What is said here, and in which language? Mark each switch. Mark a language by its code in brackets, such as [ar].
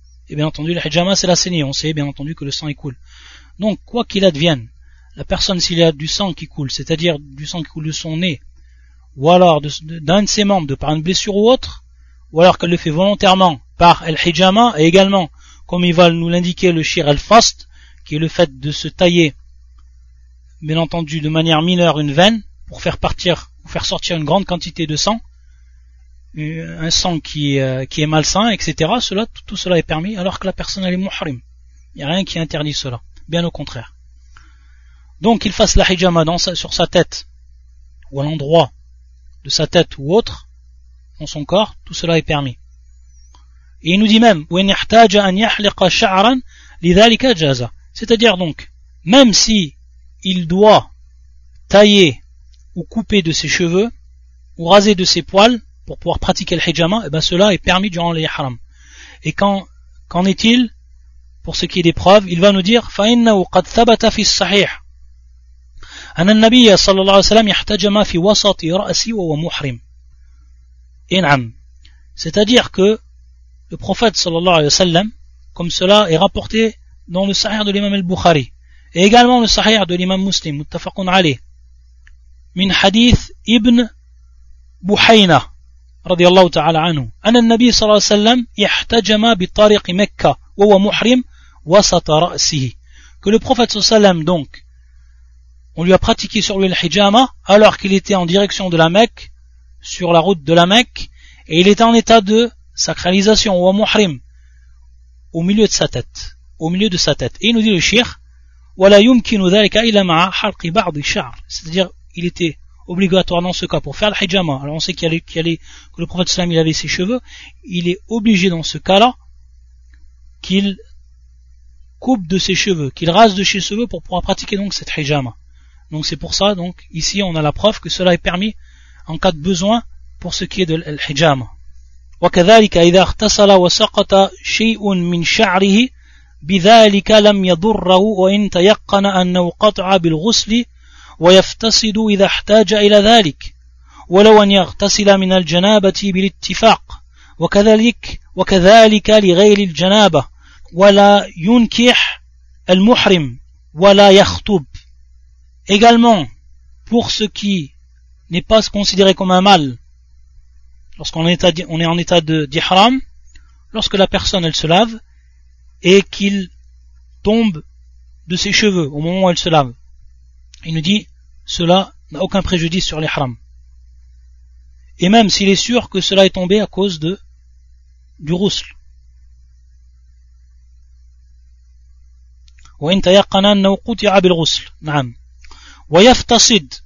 [fr] Et bien entendu, le hijama c'est la saignée. On sait bien entendu que le sang coule. Donc, quoi qu'il advienne, la personne, s'il a du sang qui coule, c'est-à-dire du sang qui coule de son nez, ou alors d'un de ses membres, de par une blessure ou autre, ou alors qu'elle le fait volontairement par el hijama, et également, comme il va nous l'indiquer, le shir al-fast, qui est le fait de se tailler, bien entendu, de manière mineure une veine pour faire partir ou faire sortir une grande quantité de sang, un sang qui est malsain, etc. Cela, tout cela est permis alors que la personne elle est muhrim. Il n'y a rien qui interdit cela. Bien au contraire. Donc, qu'il fasse la hijama sur sa tête ou à l'endroit de sa tête ou autre dans son corps, tout cela est permis. Et il nous dit même [ar] وَإِنْ يَحْتَاجَ أَنْ يَحْلِقَ شَعْرًا لِذَلِكَ جَازَ. [fr] C'est-à-dire donc, même si il doit tailler ou couper de ses cheveux ou raser de ses poils pour pouvoir pratiquer le hijama, et bien cela est permis durant l'ihram. Et qu'en est-il pour ce qui est des preuves? Il va nous dire [ar] فَإِنَّهُ قَدْ ثَبَتَ فِي الصَّحِيحِ أَنَ النَّبِيَّ صَلَى اللَّهُ عَلَيْهِ وَسَلَّمَ يَحْتَجَمَ فِي وَسَطِ رَأْسِهِ وَهُوَ مُحْرِمٌ. [fr] C'est-à-dire que le prophète [ar] صلى الله عليه وسلم, [fr] comme cela est rapporté dans le sahih de l'imam al-Bukhari, et également le sahih de l'imam Muslim, [ar] muttafaqun alayh, من حديث ابن بحينة رضي الله تعالى عنه أن النبي صلى الله عليه وسلم احتجم بطريق مكة وهو محرم وسط رأسه. [fr] Que le prophète [ar] صلى الله عليه وسلم [fr] donc, on lui a pratiqué sur lui le hijama alors qu'il était en direction de la Mecque, sur la route de la Mecque, et il était en état de sacralisation ou muhrim au milieu de sa tête, au milieu de sa tête. Et il nous dit le shir, [ar] wala yumkinu dhalika illa ma'a halqi ba'd ash-sha'r. [fr] C'est-à-dire, il était obligatoire dans ce cas pour faire le hijama. Alors on sait que le prophète sallam il avait ses cheveux, il est obligé dans ce cas-là qu'il coupe de ses cheveux, qu'il rase de ses cheveux pour pouvoir pratiquer donc cette hijama. Donc c'est pour ça, donc ici on a la preuve que cela est permis en cas de besoin pour ce qui est de l'hijama. [ar] وكذلك إذا اغتسل وسقط شيء من شعره بذلك لم يضره وإن تيقن أنه قطع بالغسل ويفتسد إذا احتاج إلى ذلك ولو أن يغتسل من الجنابة بالاتفاق وكذلك لغير الجنابة ولا ينكح المحرم ولا يخطب. [fr] Également, pour ce qui n'est pas considéré comme un mal lorsqu'on est en état de d'ihram, lorsque la personne elle se lave et qu'il tombe de ses cheveux au moment où elle se lave, il nous dit cela n'a aucun préjudice sur l'ihram. Et même s'il est sûr que cela est tombé à cause de du rousl. [ar] وإن تيقن أنه قطع بالغسل نعم ويفتصد.